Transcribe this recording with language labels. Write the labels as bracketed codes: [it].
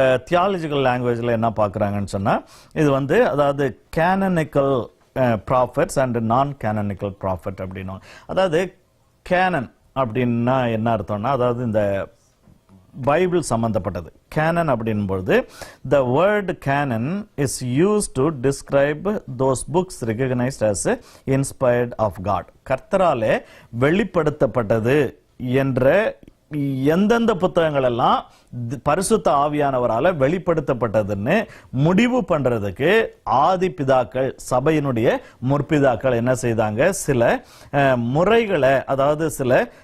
[ta] Theological லாங்குவேஜ்ல என்ன பார்க்குறாங்கன்னு சொன்னா, இது வந்து அதாவது கேனனிக்கல் ப்ராஃபட்ஸ் அண்ட் நான் கேனனிக்கல் ப்ராஃபட் அப்படின்னும். அதாவது கேனன் அப்படின்னா என்ன அர்த்தம்னா, அதாவது இந்த பைபிள் சம்பந்தப்பட்டது. Canon அப்படின்பொழுது [en] the word canon is used to describe those books recognized as inspired of God. [ta] கர்த்தராலே வெளிப்படுத்தப்பட்டது என்ற எந்தெந்த புத்தகங்கள் எல்லாம் பரிசுத்த ஆவியானவரால வெளிப்படுத்தப்பட்டதுன்னு முடிவு பண்றதுக்கு ஆதி பிதாக்கள், சபையினுடைய முற்பிதாக்கள் என்ன செய்தாங்க, சில முறைகளை, அதாவது சில